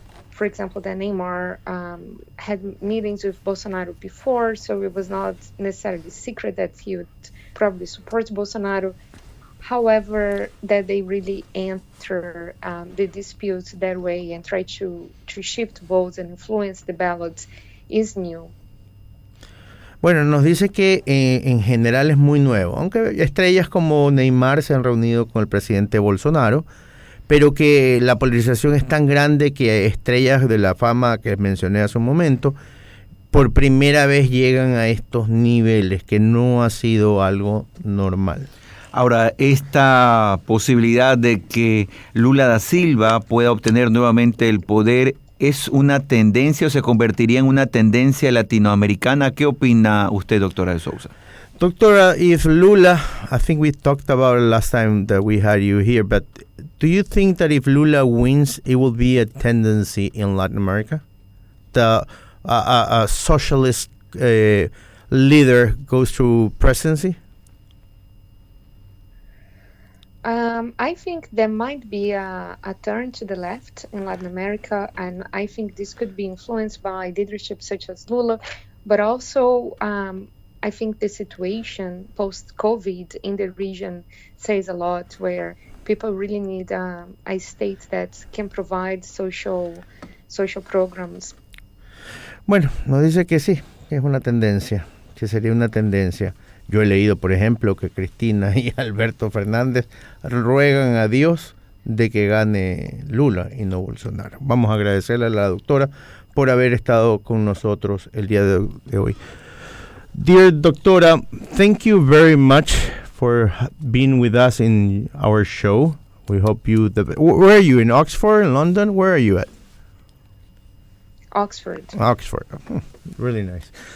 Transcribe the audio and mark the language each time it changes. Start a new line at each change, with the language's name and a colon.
English: For example, that Neymar had meetings with Bolsonaro before, so it was not necessarily secret that he would probably support Bolsonaro. However, that they really enter the dispute that way and try to shift votes and influence the ballots is new.
Spanish: Bueno, nos dice que en general es muy nuevo, aunque estrellas como Neymar se han reunido con el presidente Bolsonaro, pero que la polarización es tan grande que estrellas de la fama que mencioné hace un momento, por primera vez llegan a estos niveles, que no ha sido algo normal. Ahora, esta posibilidad de que Lula da Silva pueda obtener nuevamente el poder, ¿es una tendencia o se convertiría en una tendencia latinoamericana? ¿Qué opina usted, doctora de Souza?
English: Doctora, if Lula, I think we talked about it last time that we had you here, but do you think that if Lula wins, it will be a tendency in Latin America? A socialist leader goes through presidency? I think there might be a turn to the left in Latin America, and I think this could be influenced by leadership such as Lula, but also I think the situation post-COVID in the region says a lot, where people really need a state that can provide social programs.
Spanish: Bueno, nos dice que sí, que es una tendencia, que sería una tendencia. Yo he leído, por ejemplo, que Cristina y Alberto Fernández ruegan a Dios de que gane Lula y no Bolsonaro. Vamos a agradecerle a la doctora por haber estado con nosotros el día de hoy.
English: Dear Doctora, thank you very much for being with us in our show. We hope you... Where are you, in Oxford, in London? Where are you at? Oxford. Really nice.